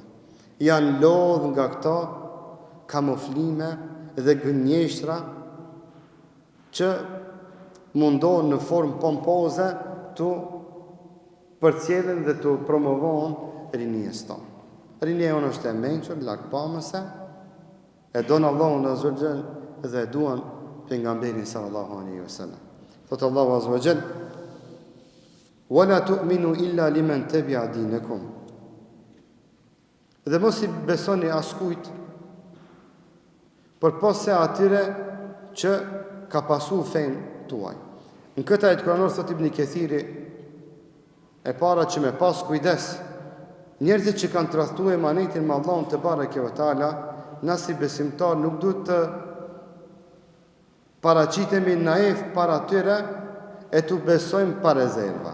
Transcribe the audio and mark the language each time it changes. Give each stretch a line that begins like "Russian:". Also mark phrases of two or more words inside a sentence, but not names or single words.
Albanian: Janë lodhur nga këto kamuflime dhe gënjeshtra që mundohen në formë pompoze të përcjellen dhe të promovojnë rinjes tonë. Rinja jonë është e mençur, lakpamëse, e donë Allahun
Arabic: عز وجل
Albanian: dhe e duan pejgamberin
Arabic: صلى الله عليه وسلم.
Albanian: Thot Allahu
Arabic: عز وجل: "ولا تؤمنوا إلا لمن تبع دينكم."
Albanian: Dhe mos i besoni askujt përpos se atyre që ka pasu fenë tuaj. Në këtë ajet kuranor thot Ibn Kathiri, e para që me pas kujdes, njerëzit që kanë tradhtuar emanetin me Allahun
Arabic: تبارك وتعالى,
Albanian: na si besimtar nuk duhet të paraqitemi naif para tyre e të besojmë pa rezerva.